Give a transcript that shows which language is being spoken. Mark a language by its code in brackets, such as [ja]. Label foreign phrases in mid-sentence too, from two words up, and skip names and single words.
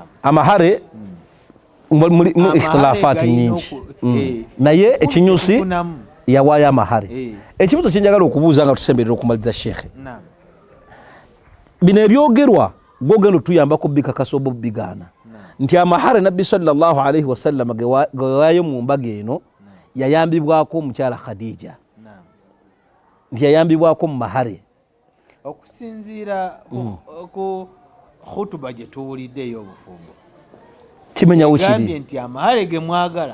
[lg] amahare mu ikhtilafaati nyingi naye ekinyusi yawaayo amahare ekibuto kyenjagala okubuuza nga tusemberera okumaliza sheekhe bino ebyogerwa gwogenda otuyambako bikakasa oba bigaana nti amahare nabbi [ar] صلى الله عليه وسلم [lg] gewaayo mu mbaga eno yayambibwako omukyala Khadija nti yayambibwako mu mahare okusinziira ku khutuba gye tuwuliddeyo obufumbo kimenyawo kiri nti amahare ge mwagala